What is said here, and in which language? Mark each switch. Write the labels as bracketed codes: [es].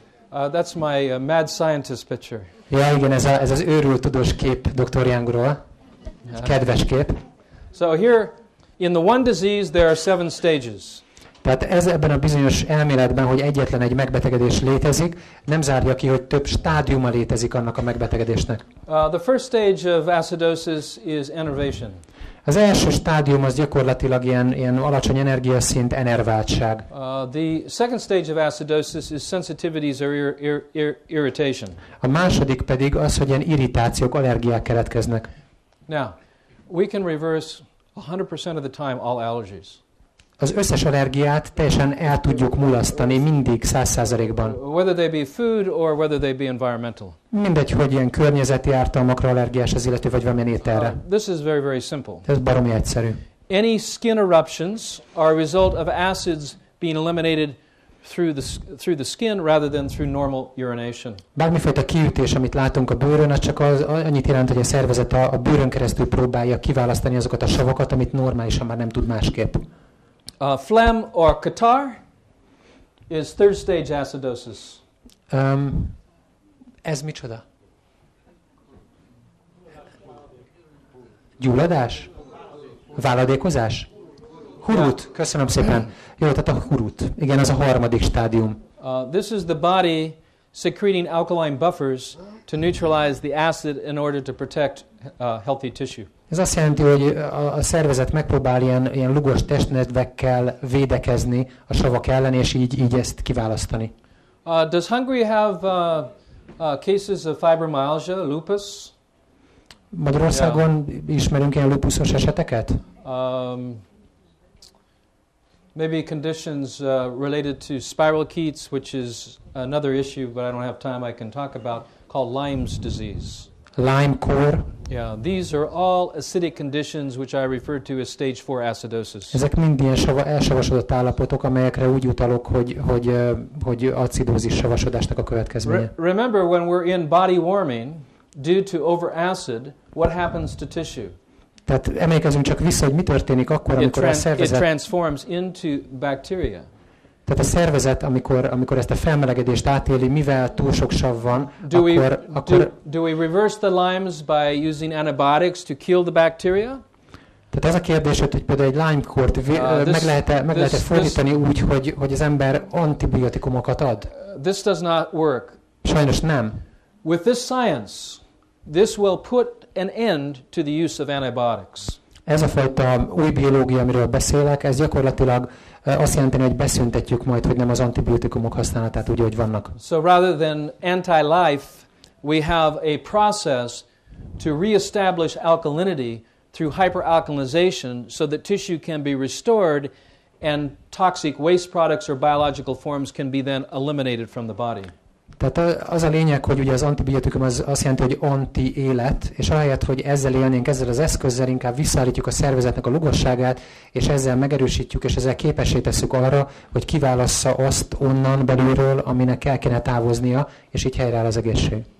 [en] That's my mad scientist picture. [hu] Ja, igen, ez az őrült tudós kép Dr. Youngról. Kedves kép. [en] So here, in the one disease, there are 7 stages. [hu] Tehát ez ebben a bizonyos elméletben, hogy egyetlen egy megbetegedés létezik, nem zárja ki, hogy több stádiuma létezik annak a megbetegedésnek. [en] The first stage of acidosis is enervation. [hu] Az első stádium az gyakorlatilag ilyen alacsony energiaszint, enerváltság. [en] The second stage of acidosis is sensitivities or irritation. [hu] A második pedig az, hogy ilyen irritációk, allergiák keletkeznek. [en] Now, we can reverse 100% of the time all allergies. [hu] Az összes allergiát teljesen el tudjuk mulasztani mindig 100%-ban. [en] Whether they be food or whether they be environmental. [hu] Mindegy, hogy ilyen környezeti ártalmakra allergiás az illető, vagy valamilyen ételre. [en] This is very, very simple. [hu] Ez baromi egyszerű. [en] Any skin eruptions are a result of acids being eliminated through the skin rather than through normal urination. [hu] Bármifajta kiütés, amit látunk a bőrön, az csak annyit jelent, hogy a szervezet a bőrön keresztül próbálja kiválasztani azokat a savakat, amit normálisan már nem tud másképp. [en] Phlegm or catarrh is third stage acidosis. [hu] Ez micsoda? Gyulladás? Váladékozás? Hurut, köszönöm szépen. Jó, tehát a hurut. Igen, az a harmadik stádium. [en] This is the body secreting alkaline buffers to neutralize the acid in order to protect healthy tissue. [hu] Ez azt jelenti, hogy a szervezet megpróbál ilyen lugos testnedvekkel védekezni a savak ellen, és így ezt kiválasztani. [en] Does Hungary have cases of fibromyalgia, lupus? [hu] Magyarországon ismerünk ilyen lupuszos eseteket? [en] Maybe conditions related to spirochetes, which is another issue, but I don't have time I can talk about, called Lyme's disease. [hu] Lyme-kór. [en] Yeah, these are all acidic conditions which I referred to as stage 4 acidosis. [hu] Ezek mind ilyen elsavasodott állapotok, amelyekre úgy utalok, hogy acidózis savasodásnak a következménye. [en] Remember, when we're in body warming, due to overacid, what happens to tissue? [hu] Tehát emlékezzünk csak vissza, hogy mi történik akkor, amikor a szervezet... [en] It transforms into bacteria. [hu] Tehát a szervezet, amikor ezt a felmelegedést átéli, mivel túl sok sav van, [en] Do we reverse the Lymes by using antibiotics to kill the bacteria? [hu] Tehát ez a kérdés, hogy például egy Lyme-kórt meg lehet-e fordítani úgy, hogy az ember antibiotikumokat ad? [en] This does not work. [hu] Sajnos nem. [en] With this science, this will put an end to the use of antibiotics. [hu] Ez a fajta új biológia, amiről beszélek, ez gyakorlatilag azt jelenti, hogy beszüntetjük majd, hogy nem az antibiotikumok használatát úgy, hogy vannak. [en] So rather than anti-life, we have a process to reestablish alkalinity through hyperalkalization so that tissue can be restored and toxic waste products or biological forms can be then eliminated from the body. [hu] Tehát az a lényeg, hogy ugye az antibiotikum az azt jelenti, hogy anti-élet, és ahelyett, hogy ezzel élnénk, ezzel az eszközzel inkább visszaállítjuk a szervezetnek a lugosságát, és ezzel megerősítjük, és ezzel képessé tesszük arra, hogy kiválassza azt onnan belülről, aminek el kéne távoznia, és így helyreáll az egészség.